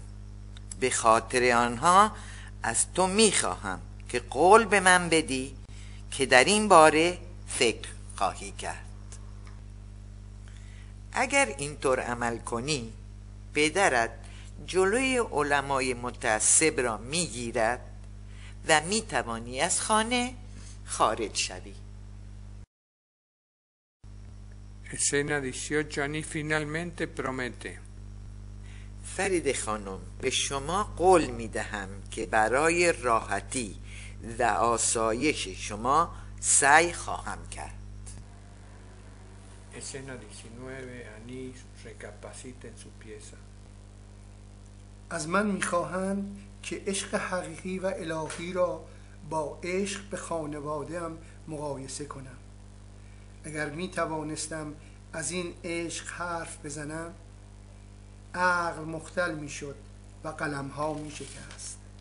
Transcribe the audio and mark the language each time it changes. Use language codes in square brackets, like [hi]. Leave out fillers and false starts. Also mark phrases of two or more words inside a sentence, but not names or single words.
[fa] به خاطر آنها از تو میخواهم که قول به من بدی که در این باره فکر خواهی کرد. اگر اینطور عمل کنی پدرت جلوی علمای متعصب را میگیرد و میتوانی از خانه خارج شوی. [es] Escena 18 Anís finalmente promete. [fa] فرید خانم به شما قول میدهم که برای راحتی و آسایش شما سعی خواهم کرد. [es] Escena 19 Anís recapacita en su pieza. [fa] از من میخواهند که عشق حقیقی و الهی را با عشق به خانواده‌ام مقایسه کنم. اگر میتوانستم از این عشق حرف بزنم عقل مختل میشد و قلمها میشکست.